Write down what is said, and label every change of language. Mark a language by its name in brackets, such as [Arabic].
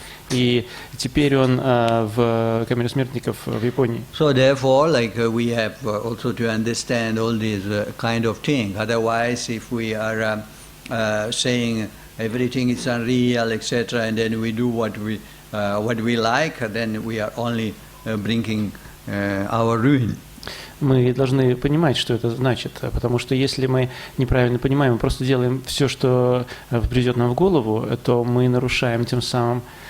[Russian] И теперь он в камере смертников в Японии. [English] So therefore, we have also to understand all these kind of things. Otherwise, if we are saying everything is unreal, etc., and then we do what we like, then we are only bringing our ruin. [Russian] Мы должны понимать, что это значит, потому что если мы неправильно понимаем, мы просто делаем все, что придет нам в голову, то мы нарушаем тем самым.